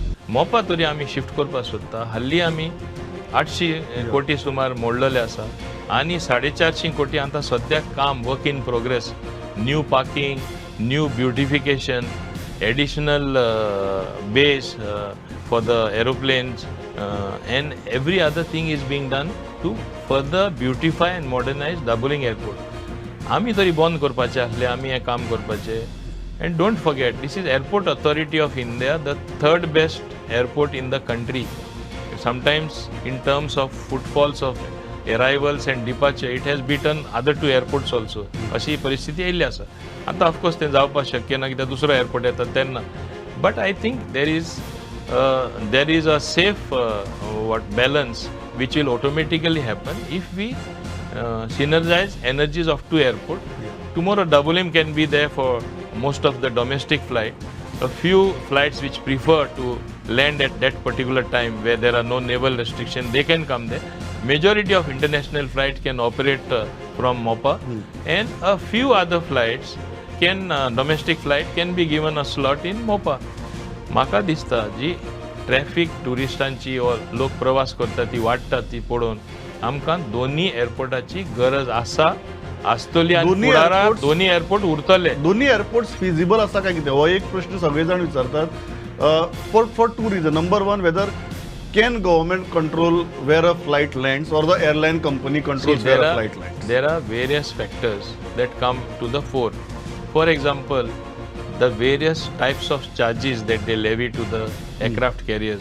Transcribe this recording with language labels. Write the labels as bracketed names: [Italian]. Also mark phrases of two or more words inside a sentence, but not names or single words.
[Konkani] मोपा तरी आमी शिफ्ट करपाक सोदता. हल्ली आमी 800 कोटी सुमार मोडलेले आसा आनी 450 कोटी आतां सद्याक काम [English] work in progress. New parking, new beautification, additional base for the aeroplanes, and every other thing is being done to further beautify and modernize Dabolim airport. [Konkani] आमी तरी बंद करपाचे आसले, आमी हें काम करपाचे. [English] And don't forget, this is Airport Authority of India, the third best airport in the country. Sometimes in terms of footfalls of arrivals and departure, it has beaten other two airports also. [Konkani] अशी परिस्थिती येयल्ली आसा. आता ऑफकोर्स तें जावपाक शक्य ना कित्याक दुसरो एअरपोर्ट येता तेन्ना. [English] But I think there is a safe balance which will automatically happen if we synergize energies of two airports. Tomorrow Dabolim can be there for most of the domestic flight. A few flights which prefer to land at that particular time where there are no naval restrictions, they can come there. Majority of international flights can operate from Mopa, and a few other flights domestic flight can be given a slot in Mopa. [Konkani] म्हाका दिसता जी ट्रॅफिक टुरिस्टांची वा लोक प्रवास करता ती वाडटा ती पळोवन आमकां दोन्ही एअरपोर्टाची गरज आसतली आनी फुडाराक दोन्ही एअरपोर्ट उरतले. दोन्ही [English] airports feasible [Konkani] आसा काय कितें हो एक प्रश्न सगळे जाण विचारतात. [English] For two reason. Number one, whether can government control where a flight lands or the airline company controls where a flight lands? There are various factors that come to the fore. For example, the various types of charges that they levy to the aircraft carriers.